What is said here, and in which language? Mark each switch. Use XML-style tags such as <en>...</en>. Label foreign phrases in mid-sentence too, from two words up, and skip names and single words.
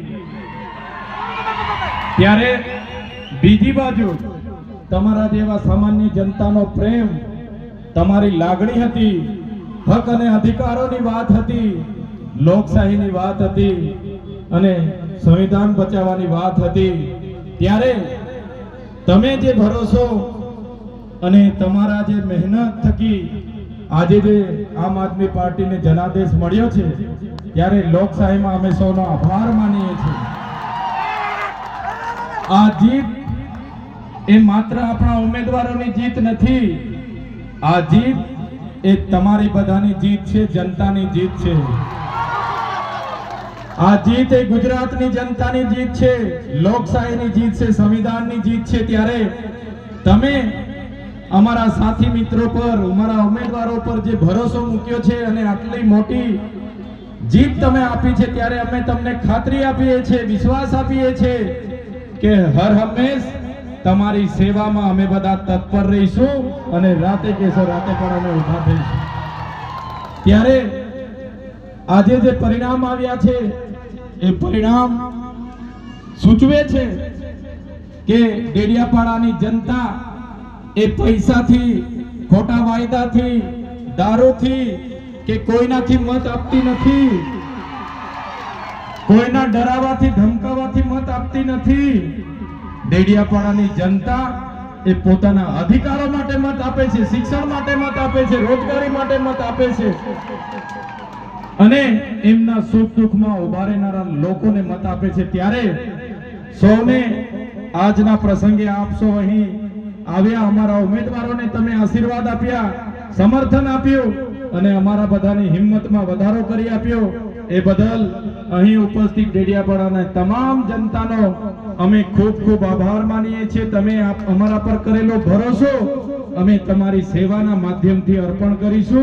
<gu>ત્યારે બીજી બાજુ તમારા જેવા સામાન્ય જનતાનો પ્રેમ, તમારી લાગણી હતી, હક અને અધિકારોની વાત હતી, લોકશાહીની વાત હતી અને સંવિધાન બચાવવાની વાત હતી। ત્યારે તમે જે ભરોસો અને તમારા જે મહેનત થકી આજે જે આમ આદમી પાર્ટી ને જનાદેશ મળ્યો છે ત્યારે લોકશાહીમાં અમે સૌનો આભાર માનીએ છીએ। આ જીત એ માત્ર આપણા ઉમ્મીદવારોની જીત નથી, આ જીત એ તમારી બધાની જીત છે, જનતાની જીત છે। આ જીત એ ગુજરાતની જનતાની જીત છે, લોકશાહીની જીત છે, સંવિધાનની જીત છે। ત્યારે તમે અમારા સાથી મિત્રો પર, અમારા ઉમ્મીદવારો પર જે भरोસો મૂક્યો છે અને આટલી મોટી જીત તમે આપી છે ત્યારે અમે તમને ખાતરી આપીએ છીએ, વિશ્વાસ આપીએ છીએ કે હર હંમેશ તમારી સેવામાં અમે બધા તત્પર રહીશું અને રાતે કેસો રાતે પણ અમે ઊભા થઈશું। ત્યારે આજે જે પરિણામ આવ્યા છે એ પરિણામ સૂચવે છે કે ડેડિયાપાડાની જનતા એ પૈસા થી, ખોટા વાયદા થી, દારૂ થી કે કોઈના થી મત આપતી નથી, કોઈના ડરાવા થી ધમકાવા થી મત આપતી નથી। ડેડિયાપાડાની જનતા એ પોતાના અધિકારો માટે મત આપે છે, શિક્ષણ માટે મત આપે છે, રોજગારી માટે મત આપે છે અને એમના સુખ દુખમાં ઉભા રહેનારા લોકોને મત આપે છે। ત્યારે સૌને આજના પ્રસંગે આપ સૌ અહીં આવ્યા, અમારા ઉમેદવારોને તમે આશીર્વાદ આપ્યા, સમર્થન આપ્યું અને અમારા બધાની હિંમતમાં વધારો કરી આપ્યો એ બદલ અહીં ઉપસ્થિત ડેડિયાપાડાના તમામ જનતાનો અમે ખૂબ ખૂબ આભાર માનીએ છીએ। તમે અમારા પર કરેલો ભરોસો અમે તમારી સેવાના માધ્યમથી અર્પણ કરીશું।</gu>